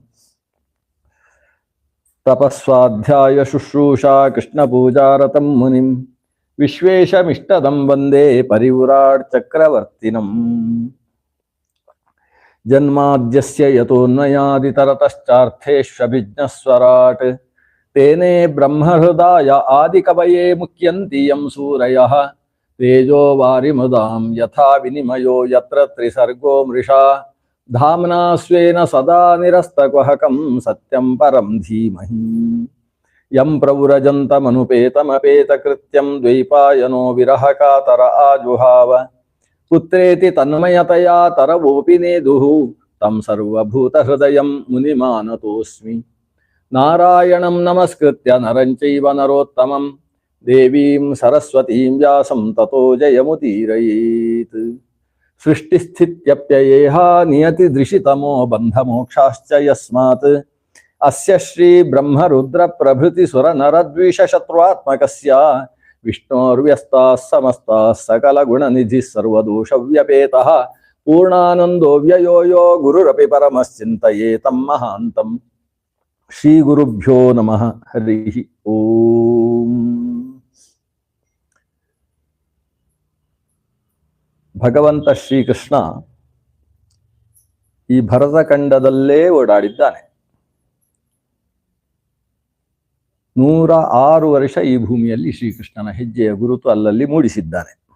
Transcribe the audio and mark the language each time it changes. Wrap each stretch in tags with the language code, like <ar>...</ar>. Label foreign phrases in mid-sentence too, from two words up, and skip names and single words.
<sa>ತಪಸ್ವಾಧ್ಯಾಯ ಶುಶ್ರೂಷಾ ಕೃಷ್ಣಪೂಜಾರತಂ ಮುನಿಂ ವಿಶ್ವೇಶಮಿಷ್ಟದಂ ವಂದೇ ಪರಿವ್ರಾಟ್ ಚಕ್ರವರ್ತಿನಂ. ಜನ್ಮಾದ್ಯಸ್ಯ ಯತೋನ್ಮಯಾದಿತರತಶ್ಚಾರ್ಥೇಷ್ವಭಿಜ್ಞಸ್ವರಾಟ್ ತೇನೇ ಬ್ರಹ್ಮಹೃದಾಯ ಆದಿಕವಯೇ ಮುಖ್ಯಂತಿ ಯಂ ಸೂರಯಃ ತೇಜೋ ವಾರಿಮುದಾಂ ಯಥಾ ವಿನಿಮಯೋ ಯತ್ರ ತ್ರಿಸರ್ಗೋ ಮೃಷಾ ಧಾಮ್ನಾ ಸ್ವೇನ ಸದಾ ನಿರಸ್ತಕುಹಕಂ ಸತ್ಯಂ ಪರಂ ಧೀಮಹಿ. ಯಂ ಪ್ರವ್ರಜಂತಮನುಪೇತಮಪೇತಕೃತ್ಯಂ ದ್ವೈಪಾಯನೋ ವಿರಹಕಾತರ ಆಜುಹಾವ ಪುತ್ರೇತಿ ತನ್ಮಯತಯಾ ತರವೋಪಿ ನೇದುಃ ತಂ ಸರ್ವಭೂತಹೃದಯಂ ಮುನಿಮಾನತೋಸ್ಮಿ. ನಾರಾಯಣಂ ನಮಸ್ಕೃತ್ಯ ನರಂ ಚೈವ ನರೋತ್ತಮಂ ದೇವೀಂ ಸರಸ್ವತೀಂ ವ್ಯಾಸಂ ತತೋ ಜಯಮುದೀರಯೇತ್. ಸೃಷ್ಟಿಸ್ಥಿತ್ಯಪ್ಯಯೇಹ ನಿಯತಿದೃಶಿತಮೋ ಬಂಧಮೋಕ್ಷಾಶ್ಚ ಯಸ್ಮಾತ್ ಅಸ್ಯ ಶ್ರೀ ಬ್ರಹ್ಮರುದ್ರ ಪ್ರಭೃತಿ ಸುರನರದ್ವಿಷಶತ್ರುತ್ಮಕಸ್ಯ ವಿಷ್ಣೋರ್ವ್ಯಸ್ತಾಃ ಸಮಸ್ತಾಃ ಸಕಲಗುಣನಿಧಿಃ ಸರ್ವದೋಷವ್ಯಪೇತಃ ಪೂರ್ಣಾನಂದೋ ವ್ಯಯೋ ಯೋ ಗುರುರಪಿ ಪರಮಶ್ಚಿಂತಯೇತಂ ಮಹಾಂತಂ. ಶ್ರೀ ಗುರುಭ್ಯೋ ನಮಃ. ಹರಿ ಓಂ.</sa> <kn>ಭಗವಂತ ಶ್ರೀಕೃಷ್ಣ ಈ ಭರತಖಂಡದಲ್ಲೇ ಓಡಾಡಿದ್ದಾನೆ. 106 ವರ್ಷ ಈ ಭೂಮಿಯಲ್ಲಿ ಶ್ರೀಕೃಷ್ಣನ ಹೆಜ್ಜೆಯ ಗುರುತು ಅಲ್ಲಲ್ಲಿ ಮೂಡಿಸಿದ್ದಾನೆ.</kn>